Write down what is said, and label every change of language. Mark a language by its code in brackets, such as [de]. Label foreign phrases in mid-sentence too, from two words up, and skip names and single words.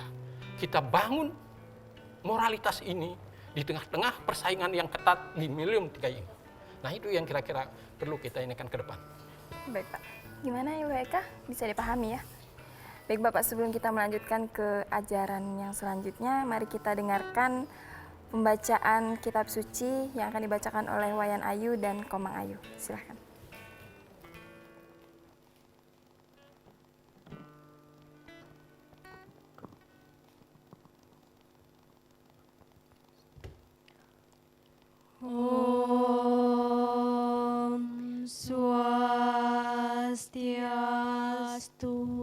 [id] Kita bangun moralitas ini di tengah-tengah persaingan yang ketat di Millennium 3 ini. Nah, itu yang kira-kira perlu kita inikan ke depan. Baik, Pak. Gimana Ibu Eka? Bisa dipahami ya? Baik, Bapak, sebelum kita melanjutkan ke ajaran yang selanjutnya, mari kita dengarkan pembacaan kitab suci yang akan dibacakan oleh Wayan Ayu dan Komang Ayu. Silahkan. Om Swastiastu.